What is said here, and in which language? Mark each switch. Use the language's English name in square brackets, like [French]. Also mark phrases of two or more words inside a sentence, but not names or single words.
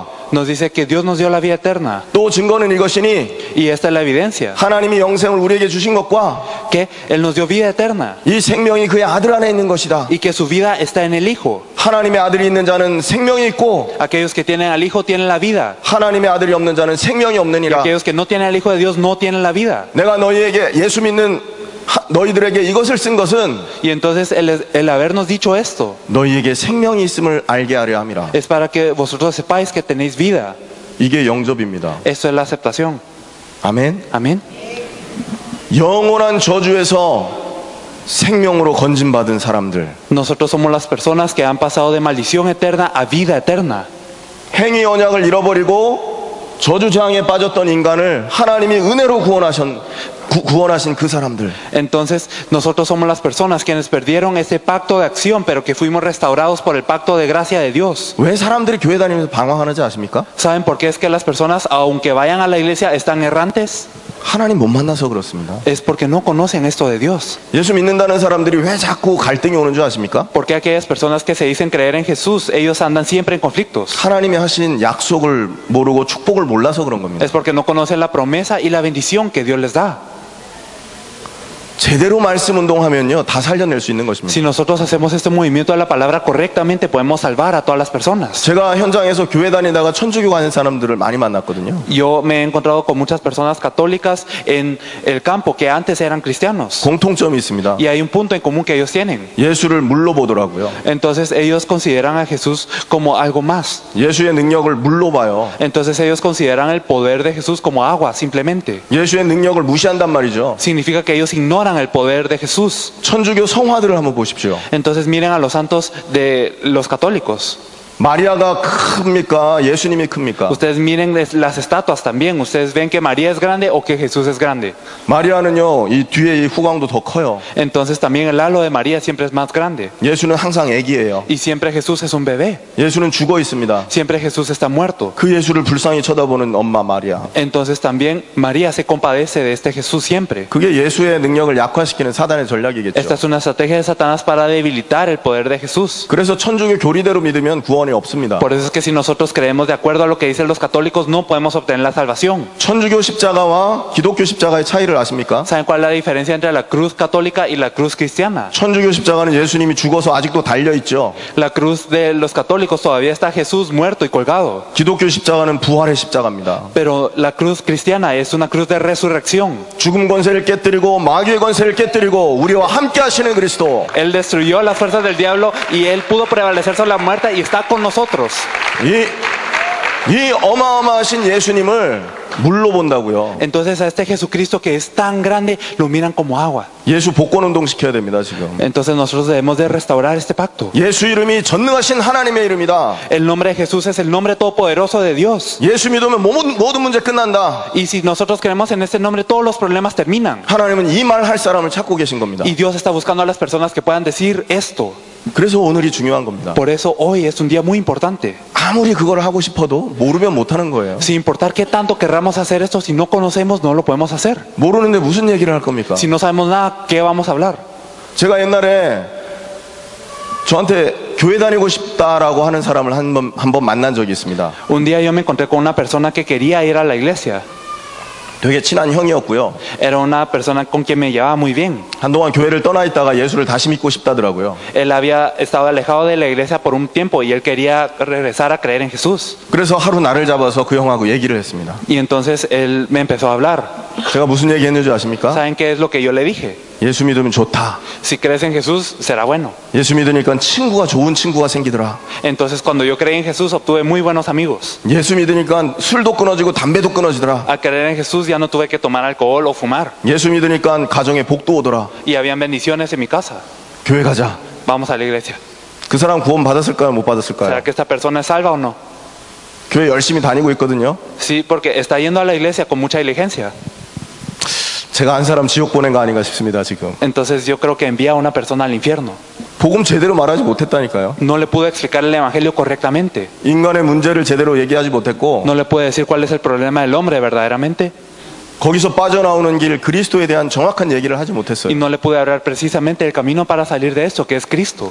[Spanish] Nos dice que Dios nos dio la vida eterna. [Korean] 또 증거는 이것이니 [Spanish] Y esta es la evidencia. [Korean] 하나님이 영생을 우리에게 주신 것과 [Spanish] Que Él nos dio vida eterna. [Korean] 이 생명이 그의 아들 안에 있는 것이다. [Spanish] Y que su vida está en el Hijo. [Korean] 하나님의 아들이 있는 자는 생명이 있고 [Spanish] Aquellos que tienen al Hijo tienen la vida. [Korean] 하나님의 아들이 없는 자는 생명이 [Spanish] Y [Korean] 없느니라. [Spanish] aquellos que no tienen al Hijo de Dios no tienen la vida. [Korean] 내가 너희에게 예수 믿는 너희들에게 이것을 쓴 것은 [Spanish] Y entonces el habernos dicho esto [Korean] 너희에게 생명이 있음을 알게 하려 함이라. [Spanish] es para que vosotros sepáis que tenéis vida. [Korean] 이게 영접입니다. [Spanish] Esto es la aceptación. [Korean] 아멘. [Spanish] Amén. [Korean] 영원한 저주에서 생명으로 건진받은 사람들, [Spanish] Nosotros somos las personas que han pasado de maldición eterna a vida eterna. [Korean] 행위 언약을 잃어버리고 저주장에 빠졌던 인간을 하나님이 은혜로 구원하신 그 사람들. [Spanish] Entonces nosotros somos las personas quienes perdieron ese pacto de acción, pero que fuimos restaurados por el pacto de gracia de Dios. [Korean] 왜 사람들이 교회 다니면서 방황하는지 아십니까? [Spanish] ¿Saben por qué es que las personas, aunque vayan a la iglesia, están errantes? [Korean] 하나님 못 만나서 그렇습니다. [Spanish] Es porque no conocen esto de Dios. [Korean] 예수 믿는다는 사람들이 왜 자꾸 갈등이 오는 줄 아십니까? [Spanish] Porque aquellas personas que se dicen creer en Jesús, ellos andan siempre en conflictos. [Korean] 하나님이 하신 약속을 모르고 축복을 몰라서 그런 겁니다. [Spanish] Es porque no conocen la promesa y la bendición que Dios les da. [Korean] 제대로 말씀 운동하면요 다 살려낼 수 있는 것입니다. [Spanish] Si nosotros hacemos este movimiento de la palabra correctamente, podemos salvar a todas las personas. [Korean] 제가 현장에서 교회 다니다가 천주교 가는 사람들을 많이 만났거든요. [Spanish] Yo me he encontrado con muchas personas católicas en el campo que antes eran cristianos. [Korean] 공통점이 있습니다. [Spanish] Y hay un punto en común que ellos tienen. [Korean] 예수를 물로 보더라고요. [Spanish] Entonces ellos consideran a Jesús como algo más. [Korean] 예수의 능력을 물로 봐요. [Spanish] Entonces ellos consideran el poder de Jesús como agua, simplemente. [Korean] 예수의 능력을 무시한단 말이죠. [Spanish] Significa que ellos ignoran el poder de Jesús. [Korean] 천주교 성화들을 한번 보십시오. [Spanish] Entonces miren a los santos de los católicos. [Korean] 마리아가 큽니까? 예수님이 큽니까? [Spanish] Ustedes miren las estatuas también. Ustedes ven que María es grande o que Jesús es grande. [Korean] 마리아는요 이 뒤에 이 후광도 더 커요. [Spanish] Entonces también el halo de María siempre es más grande. [Korean] 예수는 항상 애기예요. [Spanish] Y siempre Jesús es un bebé. [Korean] 예수는 죽어 있습니다. [Spanish] Siempre Jesús está muerto. [Korean] 그 예수를 불쌍히 쳐다보는 엄마 마리아. [Spanish] Entonces también María se compadece de este Jesús siempre. [Korean] 그게 예수의 능력을 약화시키는 사단의 전략이겠죠. [Spanish] Esta es una estrategia de Satanás para debilitar el poder de Jesús. [Korean] 그래서 천주교 교리대로 믿으면 구원이 없습니다. [Spanish] Por eso es que si nosotros creemos de acuerdo a lo que dicen los católicos, no podemos obtener la salvación. [Korean] 천주교 십자가와 기독교 십자가의 차이를 아십니까? [Spanish] ¿Saben cuál es la diferencia entre la cruz católica y la cruz cristiana? [Korean] 천주교 십자가는 예수님이 죽어서 아직도 달려 있죠. [Spanish] La cruz de los católicos todavía está Jesús muerto y colgado. [Korean] 기독교 십자가는 부활의 십자가입니다. [Spanish] Pero la cruz cristiana es una cruz de resurrección. [Korean] 죽음 권세를 깨뜨리고 마귀의 권세를 깨뜨리고 우리와 함께 하시는 그리스도. [Spanish] Él destruyó las fuerzas del diablo y Él pudo prevalecer sobre la muerte y está con nosotros. [Korean] 이 어마어마하신 예수님을 물로 본다고요. [Spanish] Entonces a este Jesucristo que es tan grande lo miran como agua. [Korean] 예수 복권 운동 시켜야 됩니다 지금. [Spanish] Entonces nosotros debemos de restaurar este pacto. [Korean] 예수 이름이 전능하신 하나님의 이름이다. [Spanish] El nombre de Jesús es el nombre todopoderoso de Dios. [Korean] 예수 믿으면 모든 문제 끝난다. [Spanish] Y si nosotros creemos en este nombre, todos los problemas terminan. [Korean] 하나님은 이 말 할 사람을 찾고 계신 겁니다. [Spanish] Y Dios está buscando a las personas que puedan decir esto. [Korean] 그래서 오늘이 중요한 겁니다. [Spanish] Por eso hoy es un día muy importante. [Korean] 아무리 그걸 하고 싶어도 모르면 못하는 거예요. [Spanish] Sin importar qué tanto querramos hacer esto, si no conocemos, no lo podemos hacer. [Korean] 모르는데 무슨 얘기를 할 겁니까? [Spanish] Si no sabemos nada, ¿qué vamos a hablar? [Korean] 제가 옛날에 저한테 교회 다니고 싶다라고 하는 사람을 한 번 만난 적이 있습니다. [Spanish] Un día yo me encontré con una persona que quería ir a la iglesia. [Korean] 되게 친한 형이었고요. [Spanish] Era una persona con quien me llevaba muy bien. [Korean] 한동안 교회를 떠나 있다가 예수를 다시 믿고 싶다더라고요. [Spanish] Él había estado alejado de la iglesia por un tiempo y él quería regresar a creer en Jesús. [Korean] 그래서 하루 날을 잡아서 그 형하고 얘기를 했습니다. [Spanish] Y entonces él me empezó a hablar. [Korean] 제가 무슨 얘기 했는지 아십니까? [Spanish] ¿Saben qué es lo que yo le dije? [Korean] 예수 믿으면 좋다. [Spanish] Si crees en Jesús, será bueno. [Korean] 예수 믿으니까 친구가 좋은 친구가 생기더라. [Spanish] Entonces, cuando yo creí en Jesús, obtuve muy buenos amigos. [Korean] 예수 믿으니까 술도 끊어지고 담배도 끊어지더라. [Spanish] Al creer en Jesús, ya no tuve que tomar alcohol o fumar. [Korean] 예수 믿으니까 가정에 복도 오더라. [Spanish] Y habían bendiciones en mi casa. [Korean] 교회 가자. [Spanish] Vamos a la iglesia. [Korean] 그 사람 구원 받았을까요? 못 [Spanish] ¿Será [Korean] 받았을까요? [Spanish] que esta persona es salva o no? [Korean] 교회 열심히 다니고 있거든요. [Spanish] Sí, porque está yendo a la iglesia con mucha diligencia. [Korean] 제가 한 사람 지옥 보낸 거 아닌가 싶습니다, 지금. [Spanish] Entonces yo creo que envía a una persona al infierno. [Korean] 복음 제대로 말하지 못했다니까요. [Spanish] No le pude explicar el evangelio correctamente. [Korean] 인간의 문제를 제대로 얘기하지 못했고, [Spanish] No le pude decir cuál es el problema del hombre verdaderamente. [Korean] 거기서 빠져나오는 길, 그리스도에 대한 정확한 얘기를 하지 [Spanish] Y [Korean] 못했어요. [Spanish] no le pude hablar precisamente del camino para salir de esto, que es Cristo.